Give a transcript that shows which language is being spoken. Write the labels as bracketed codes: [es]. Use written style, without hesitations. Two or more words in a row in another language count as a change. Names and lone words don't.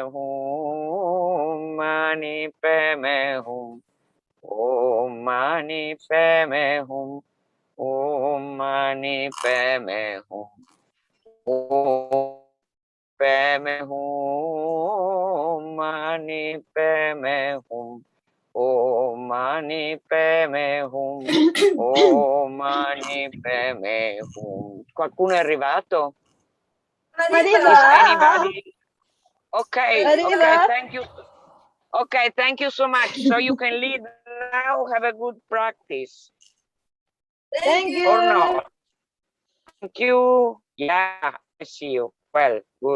[sa] Hum, Mani Padme Hum, Om Mani Padme Hum, Om Mani Padme Hum, Om Padme Hum, Mani Padme Hum, Om Mani Padme Hum, Om Mani Padme Hum. [it] Qualcuno è arrivato? [en] Is anybody? Okay, thank you. Okay, thank you so much. So you can lead now. Have a good practice. Thank you. Or not? Thank you. Yeah, I see you. Well, good.